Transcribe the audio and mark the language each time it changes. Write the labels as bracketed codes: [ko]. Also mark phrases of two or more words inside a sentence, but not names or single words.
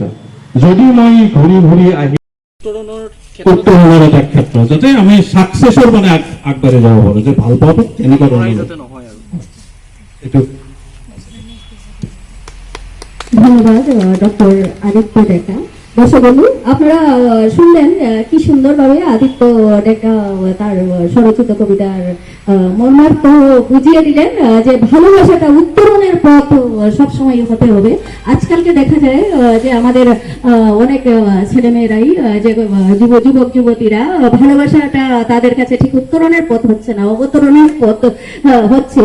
[as] যদি মই ঘূৰি ঘূৰি আহি উত্তৰণৰ এটা ক্ষেত্ৰ যাতে আমি সাকসেছৰ মানে আগবাঢ়ি যাব পাৰো, যে ভাল পোৱাটো এনেকুৱা ধৰণৰ এইটো। [bn] ধন্যবাদ ডক্টর আদিত্য ডেকা। দর্শক বন্ধু, আপনারা শুনলেন কি সুন্দরভাবে আদিত্য ডেকা তার স্বরচিত কবিতার মর্মার্থ বুঝিয়ে দিলেন, যে ভালোবাসাটা উত্তরণের পথ সবসময় হতে হবে। আজকালকে দেখা যায় যে আমাদের অনেক ছেলেমেয়েরাই, যে যুবক যুবতীরা, ভালোবাসাটা তাদের কাছে ঠিক উত্তরণের পথ হচ্ছে না, অবতরণের পথ হচ্ছে।